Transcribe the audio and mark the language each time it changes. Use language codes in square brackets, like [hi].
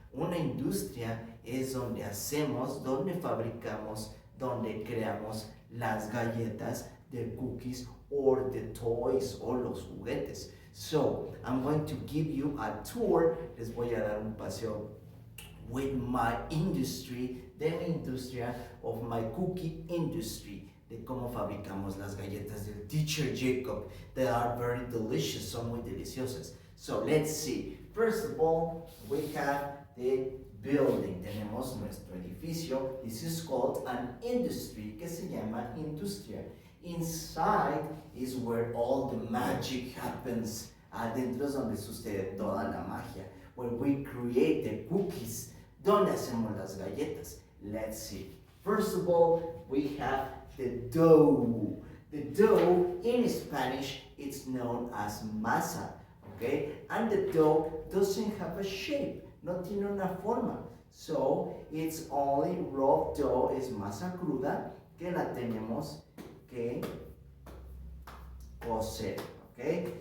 [es] Una industria es donde hacemos, donde fabricamos, donde creamos las galletas, [en] the cookies, or the toys, [es] o los juguetes. [en] So, I'm going to give you a tour. [es] Les voy a dar un paseo [en] with my industry, [es] de mi industria, [en] of my cookie industry, [es] de cómo fabricamos las galletas del teacher Jacob. [en] They are very delicious, [es] son muy deliciosas. [en] So, let's see. First of all, we have the building. [es] Tenemos nuestro edificio. [en] This is called an industry, [es] que se llama industria. [en] Inside is where all the magic happens. [es] Adentro es donde sucede toda la magia. [en] Where we create the cookies. [es] Donde hacemos las galletas. [en] Let's see. First of all, we have the dough. The dough in Spanish, it's known as masa. Okay? And the dough doesn't have a shape, [es] no tiene una forma. [en] So, it's only raw dough, [es] es masa cruda, que la tenemos que cocer. Okay?